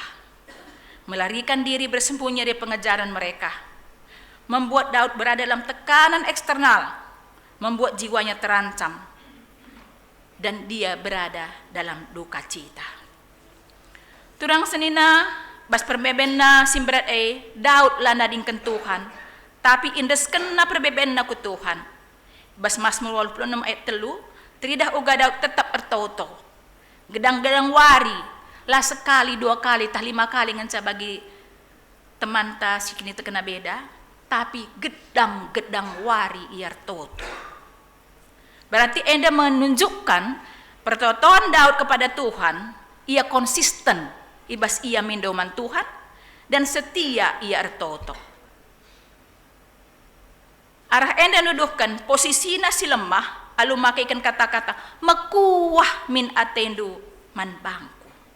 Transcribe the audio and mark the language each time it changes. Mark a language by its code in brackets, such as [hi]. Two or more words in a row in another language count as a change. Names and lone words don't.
[id] Melarikan diri bersembunyi dari pengejaran mereka. Membuat Daud berada dalam tekanan eksternal. Membuat jiwanya terancam. Dan dia berada dalam duka cita. [btx] Turang senina bas perbebenna simberat Daud lana dingken Tuhan. Tapi indeskenna perbebenna ku Tuhan. Bas Mazmur 26 ayat 3, teridah uga Daud tetap ertoto. Gedang-gedang wari, lah sekali, 2 kali, tah 5 kali nganca bagi teman ta sikini terkena beda. Tapi gedang-gedang wari iar toto. [id] Berarti enda menunjukkan pertotoan Daud kepada Tuhan, ia konsisten, [btx] ibas ia mindoman Tuhan, [id] dan setia ia ertoto. [btx] Arah enda nuduhkan posisinya si lemah, alu makaikan kata-kata mekuah min atendu man bangku.